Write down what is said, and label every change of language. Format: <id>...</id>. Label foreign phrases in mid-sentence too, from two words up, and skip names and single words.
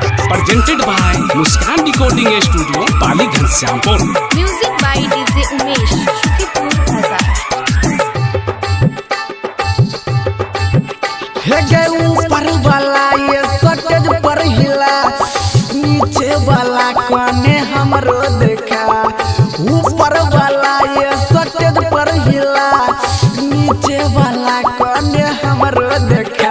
<en>presented by Muskan Recording Studio, Pali Ghansyampur. Music by DJ Umesh, Shukipur Bazaar.</en> <bho>हे ऊपर वाला ये सटेज पर हिला, नीचे वाला कोने हमरो देखा। ऊपर वाला ये सटेज पर हिला, नीचे वाला कोने हमरो देखा।</bho>